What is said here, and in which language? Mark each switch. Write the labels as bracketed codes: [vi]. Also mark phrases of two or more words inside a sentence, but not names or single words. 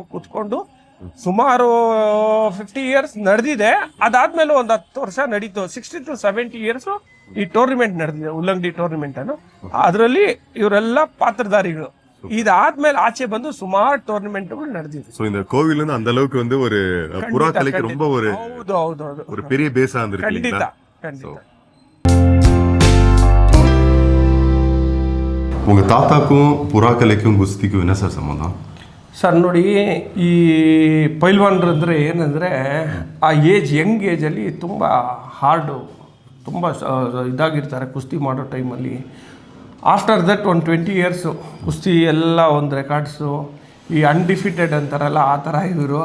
[kn] ಕುತ್ಕೊಂಡು ಸುಮಾರು 50 ಇಯರ್ಸ್ ನಡೆದಿದೆ. ಅದಾದ್ಮೇಲೆ 10 ವರ್ಷ ನಡೀತು. 60 to 70 ಇಯರ್ಸ್ ಈ ಟೂರ್ನಿಮೆಂಟ್ ನಡೆದಿದೆ, ಉಲ್ಲಂಗಡಿ ಟೂರ್ನಿಮೆಂಟ್ ಅನ್ನು. ಅದರಲ್ಲಿ ಇವರೆಲ್ಲ ಪಾತ್ರಧಾರಿಗಳು. ಇದಾದ್ಮೇಲೆ ಆಚೆ ಬಂದು ಸುಮಾರು ಟೂರ್ನಿಮೆಂಟ್ಗಳು ನಡೆದಿದೆ. [ta] சோ இந்த கோவில் அந்த அளவுக்கு ஒரு புறா கலைக்கு ரொம்ப ஒரு பெரிய பேஸா இருந்திருக்கு. [kn] ಖಂಡಿತ. [ta] உங்க தாத்தாக்கும் புறா கலைக்கும் குஸ்திக்கும் என்ன சார் சம்பந்தம்? [kn] ಸರ್ ನೋಡಿ, ಈ ಪೈಲ್ವಾನ್ರು ಅಂದರೆ ಏನಂದರೆ, ಆ ಯಂಗ್ ಏಜಲ್ಲಿ ತುಂಬ ಹಾರ್ಡು, ತುಂಬ ಇದಾಗಿರ್ತಾರೆ ಕುಸ್ತಿ ಮಾಡೋ ಟೈಮಲ್ಲಿ. [en] after that [kn] 20 ಇಯರ್ಸು ಕುಸ್ತಿ ಎಲ್ಲ ರೆಕಾರ್ಡ್ಸು, ಈ ಅನ್ಡಿಫಿಟೆಡ್ ಅಂತಾರಲ್ಲ ಆ ಥರ ಇವರು.